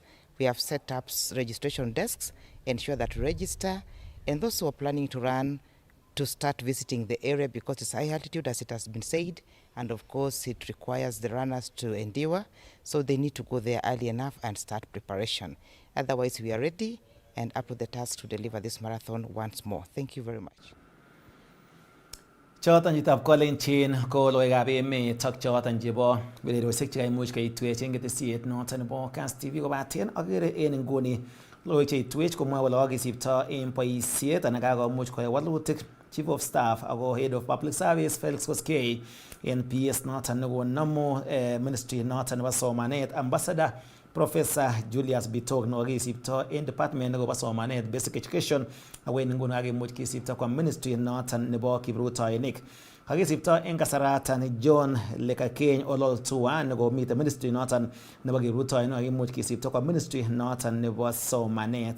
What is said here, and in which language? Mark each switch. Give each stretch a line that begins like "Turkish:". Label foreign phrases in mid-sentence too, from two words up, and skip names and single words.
English: We have set up registration desks, ensure that register, and those who are planning to run to start visiting the area because it's high altitude, as it has been said, and of course it requires the runners to endure, so they need to go there early enough and start preparation. Otherwise, we are ready and up to the task to deliver this marathon once more. Thank you very much.
Kalenjin: Choton chitab kolenjin ko logoiwekab emet ak choton chebo ureriosiek chekaimuch keitwech en ketesiet noton nebo Kass TV kobaten agere en nguni logoiwek cheitwech komwoe kole kakisipto en boisiet anan kakomuch koyai walutik
English: Chief of Staff
Kalenjin: ako
English: Head of Public Service
Kalenjin: Felix Koskei en PS noton nekonomu Ministry noton nebo somanet Ambassador Professor Julius Bitok nekakisipto en Department nebo somanet
English: Basic Education
Kalenjin: ako en nguni kakimuch kisipto kwa Ministry noton nebo kiprutoinik. Kakisipto en kasaratan John Lekakeny Ololtua nekomite Ministry noton nebo kiprutoinik kakimuch kisipto kwa Ministry noton nebo somanet.